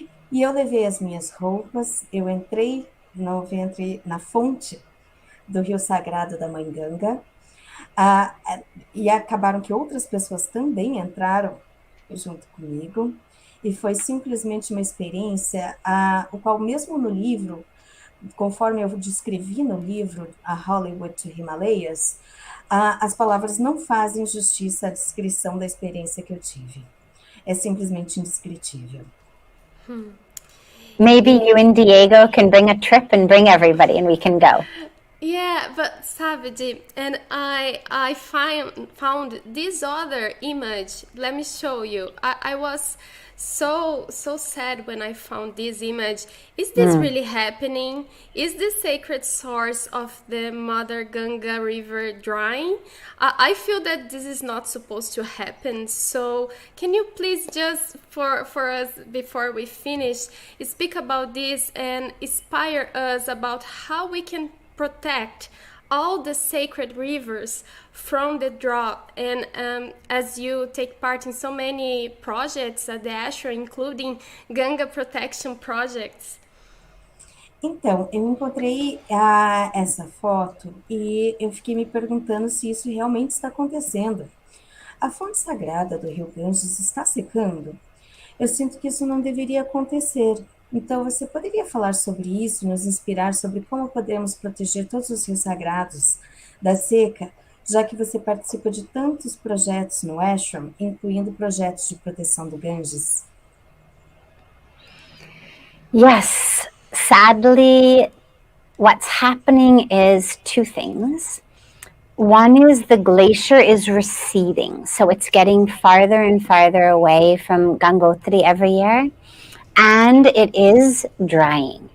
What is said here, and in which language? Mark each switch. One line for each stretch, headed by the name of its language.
Portuguese: E eu levei as minhas roupas, eu entrei no ventre, na fonte do Rio Sagrado da Mãe Ganga, e acabaram que outras pessoas também entraram junto comigo, e foi simplesmente uma experiência, o qual mesmo no livro, conforme eu descrevi no livro, A Hollywood to Himalayas, as palavras não fazem justiça à descrição da experiência que eu tive. É simplesmente indescritível.
English: Maybe you and Diego can bring a trip and bring everybody and we can go. Yeah, but Sadhviji, and I found this other image. Let me show you. I was so sad when I found this image. Is this really happening? Is the sacred source of the Mother Ganga River drying? I feel that this is not supposed to happen. So can you please just for us before we finish speak about this and inspire us about how we can protect all the sacred rivers from the drought? And as you take part in so many projects at the ashram, including Ganga protection projects.
Portuguese: Então, eu encontrei essa foto e eu fiquei me perguntando se isso realmente está acontecendo. A fonte sagrada do Rio Ganges está secando? Eu sinto que isso não deveria acontecer. Então, você poderia falar sobre isso e nos inspirar sobre como podemos proteger todos os rios sagrados da seca, já que você participa de tantos projetos no ashram, incluindo projetos de proteção do Ganges?
English: Yes, sadly, what's happening is two things. One is the glacier is receding, so it's getting farther and farther away from Gangotri every year, and it is drying.